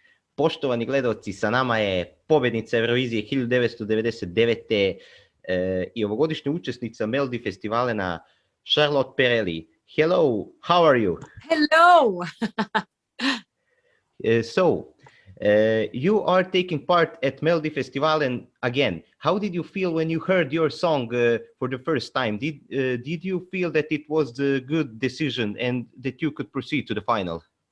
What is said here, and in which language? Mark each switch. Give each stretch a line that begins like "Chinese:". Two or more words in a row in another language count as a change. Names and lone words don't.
Serbian: Poštovani gledaoci, sa nama je pobednica Eurovizije 1999. I ovogodišnja učesnica Melodifestivalena Šarlot Pereli.
English: Hello, how are you? Hello. You are taking part at Melodifestivalen again. How did you feel when you heard your song for the first time? Did you feel that it was a good decision and that you could proceed to the final?